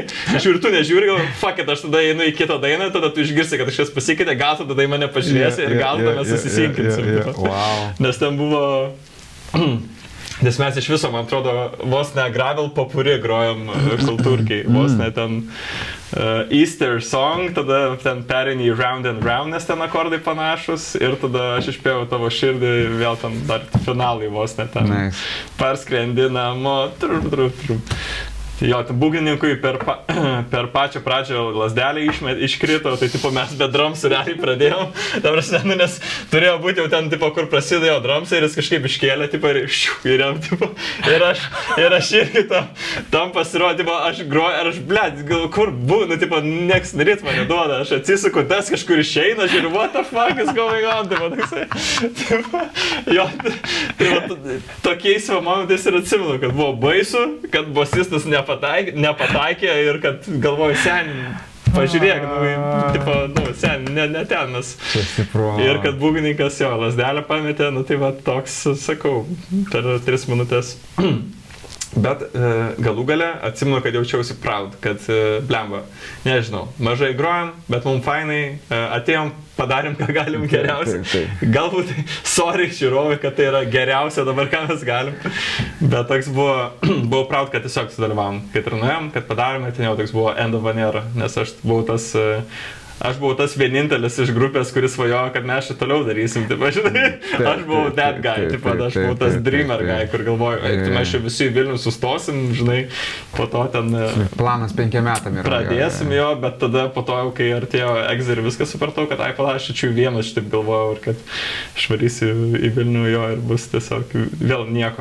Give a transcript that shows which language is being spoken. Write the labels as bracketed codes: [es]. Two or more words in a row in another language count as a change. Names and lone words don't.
[lt] Aš ir tu nežiūri, galvoju, [en] fuck it, [lt] aš tada einu į kitą dainą, tada tu išgirsi, kad kažkas pasikeitė, gal tada į mane pažiūrėsi ir gal tada mes susisinkinsim. [en] Wow. [lt] Nes ten buvo... Nes mes iš viso, man atrodo, vos ne gravel popuri grojom kultūrkiai, vos ne ten [en] Easter song, [lt] tada ten perini į [en] round and round, [lt] nes ten akordai panašus ir tada aš išpėjau tavo širdį vėl ten dar finalai vos ne ten parskrendi namo, Jo, būgnininkui per pačią pradžią lasdelį iškrito, tai tipo mes be drumsų realiai pradėjom. Ta prasme, nu, nes turėjo būti jau ten, tipo, kur prasidėjo drumsai ir jis kažkaip iškėlė, tipo, ir jam, tipo, ir aš irgi tam pasirodė, tipo, aš groju, ir aš, blėt, kur būnu, nu, tipo, nieks ritmą neduoda, aš atsisuku, tas kažkur išeina, žiūriu, [en] what the fuck is going on, [lt] tipo, toksai, tipo, jo, tai tokiais momentais ir atsimenu, kad buvo baisu, kad bosistas nepataikė ir kad galvoju, sen, pažiūrėk, tipo, sen, ne ten mes. Ir kad būgnininkas jo lasdelę pametė, nu tai va toks, sakau, per 3 minutės. Bet galų gale atsimenu, kad jaučiausi proud, kad blemba, nežinau, mažai grojam, bet mums fainai, atėjom, padarėm, ką galim geriausia. Galbūt, sorry, žiūrovai, kad tai yra geriausia dabar, ką mes galim. Bet toks buvau proud, kad tiesiog sudalyvavom. Kai nuėjom, kad padarėme, ten jau toks buvo [en] end of an era, [lt] nes aš buvau tas vienintelis iš grupės, kuris svajojo, kad mes šį toliau darysim, taip, žinai. Aš buvau [en] that guy, [lt] taip, aš buvau tas [en] dreamer guy, [lt] kur galvoju, mes čia visi į Vilnių sustosim, žinai, po to ten... Planas 5 metam yra. Pradėsim jo, bet tada po to, kai artėjo Exer ir viską supratau, kad aš čia vienas, aš taip galvojau, ir kad išvarysiu į Vilnių jo ir bus tiesiog vėl nieko.